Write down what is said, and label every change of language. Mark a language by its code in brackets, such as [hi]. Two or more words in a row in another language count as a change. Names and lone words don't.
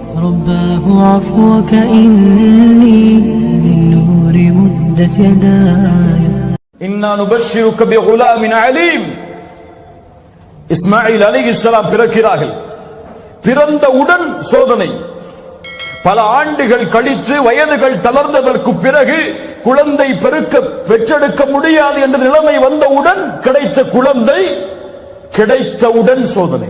[ar] رباه عفوك إني من نور مدت يداي إنا نبشرك بغلام عليم. [ta] இஸ்மாயில் அலைஹிஸ்ஸலாம் பிறக்கிறார்கள். பிறந்தவுடன் சோதனை. பல ஆண்டுகள் கழித்து வயதுகள் தளர்ந்ததற்கு பிறகு குழந்தை பெற்றெடுக்க முடியாது என்ற நிலைமை வந்தவுடன் கிடைத்த குழந்தை கிடைத்தவுடன் சோதனை.